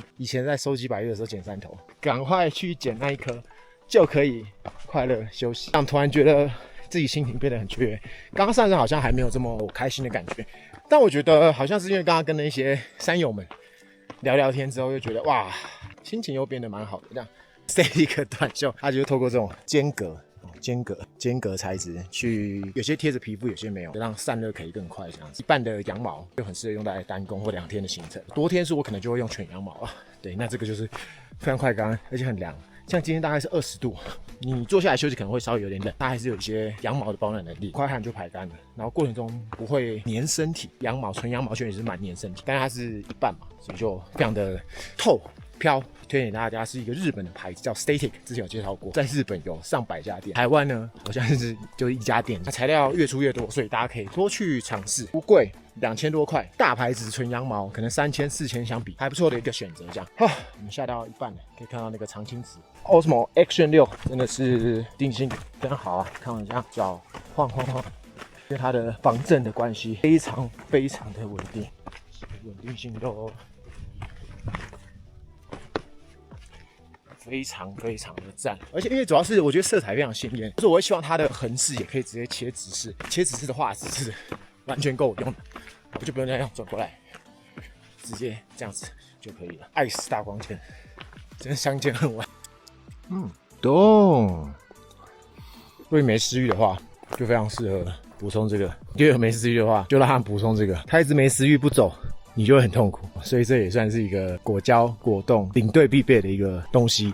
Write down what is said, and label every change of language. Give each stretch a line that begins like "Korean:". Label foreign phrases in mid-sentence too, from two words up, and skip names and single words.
Chinese: 以前在收集百岳的時候撿山頭，趕快去撿那一顆，就可以快樂休息。這樣突然覺得自己心情變得很雀躍。剛剛上山好像還沒有這麼開心的感覺，但我覺得好像是因為剛剛跟那些山友們聊聊天之後，又覺得哇，心情又變得蠻好的。這樣 Static 短袖，它就是透過這種間隔材質去，有些貼着皮膚，有些沒有，讓散熱可以更快。這樣子，一半的羊毛就很適合用在单攻或2天的行程。多天數我可能就會用全羊毛啊。對，那這個就是非常快乾，而且很涼。像今天大概是20度，你坐下來休息可能會稍微有點冷，它還是有一些羊毛的保暖能力，快汗就排乾了，然後過程中不會粘身體。羊毛純羊毛確實是蠻粘身體，但是它是一半嘛，所以就非常的透飄。推薦給大家是一個日本的牌子，叫 Static，之前有介紹過，在日本有上百家店，台灣呢好像是就一家店。它材料越出越多，所以大家可以多去嘗試，不貴，2000多塊，大牌子純羊毛可能3000、4000相比，還不錯的一個選擇。這樣，我們下到一半了，可以看到那個長青池 Osmo Action 6 真的是定性非常好啊，看我这樣腳晃晃晃，因为它的防震的關係，非常非常的穩定，穩定性都非常非常的讚，而且因為主要是我覺得色彩非常鮮豔，就是我會希望它的橫式也可以直接切直式，切直式的話直式完全夠我用，我就不用那樣轉過來，直接這樣子就可以了。愛死大光圈，真的相見恨晚。懂。如果你沒食慾的話，就非常適合補充這個；第二個沒食慾的話，就讓他們補充這個。他一直沒食慾不走，你就會很痛苦，所以這也算是一個果膠果凍領隊必備的一個東西。